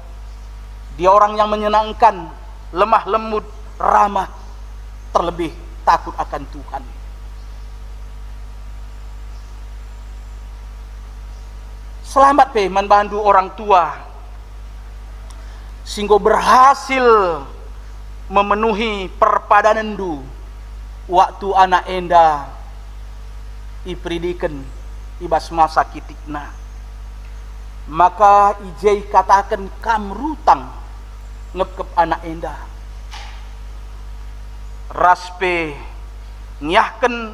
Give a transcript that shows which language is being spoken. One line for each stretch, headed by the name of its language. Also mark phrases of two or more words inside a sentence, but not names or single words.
Indonesian: Dia orang yang menyenangkan, lemah lembut, ramah, terlebih takut akan Tuhan. Selamat membantu orang tua sehingga berhasil memenuhi
Batak Karo: perpadanan du waktu anak enda ipridiken ibas masa kitikna. Maka ijai katakan kam rutang ngekep anak enda raspe nyahken